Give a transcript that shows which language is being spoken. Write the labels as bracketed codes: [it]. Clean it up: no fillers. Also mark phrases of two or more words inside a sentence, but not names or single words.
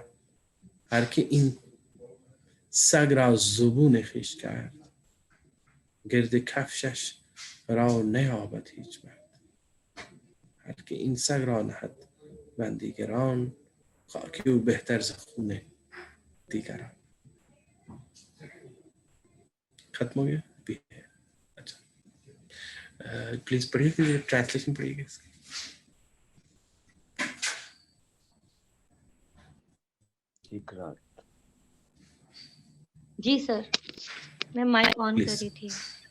[fa] هر که این سگ را زبون خویش کرد، گرد کفشش را نیابد هیچ مرد. هر که این سگ را نهد بندی گران، خاکی او بهتر ز خون دیگران. [ur] ختم ہو گیا؟ اچھا پلیز پڑھیے ٹرانسلیشن پڑھیے گا اس کی. جی سر، میں مائک آن کر رہی تھی.